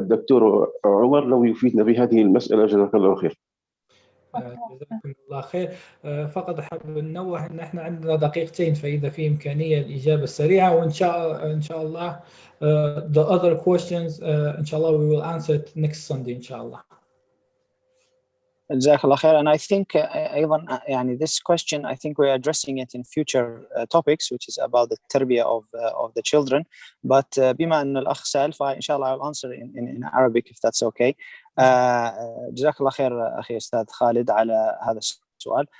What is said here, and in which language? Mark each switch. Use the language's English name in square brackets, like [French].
[Arabic] الدكتور عمر لو يفيدنا بهذه المسألة جزاك الله خير. جزاكم الله خير. فقط أحب ننوه أن احنا عندنا دقيقتين، فإذا في إمكانية الإجابة السريعة، وإن شاء الله [English] the other questions [Arabic] إن شاء الله [English] we will answer it next Sunday [Arabic] إن شاء الله. جزاك الله خير. [English] And I think [Arabic] أيضا [English] this question, I think we're addressing it in future topics, which is about the tarbiyah of the children. But [Arabic] بما أن الأخ سأل، فإن شاء الله [English] I'll answer in Arabic if that's okay. [Arabic] جزاك الله خير أخي أستاذ خالد على هذا السؤال.